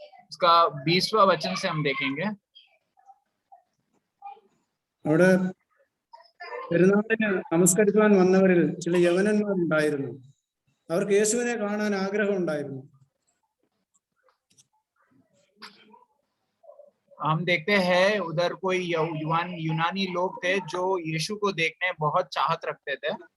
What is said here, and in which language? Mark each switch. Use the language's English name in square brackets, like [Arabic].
[Hindi] उसका 20वां वचन से हम देखेंगे. [Malayalam] അവിടെ പെരുന്നാളിന് നമസ്കരിക്കാൻ വന്നവരിൽ ചില യവനന്മാരുണ്ടായിരുന്നു. അവർക്ക് യേശുവിനെ കാണാൻ ആഗ്രഹം ഉണ്ടായിരുന്നു. [Hindi] हम देखते हैं उधर कोई यूनानी लोग थे जो यीशु को देखने बहुत चाहत रखते थे.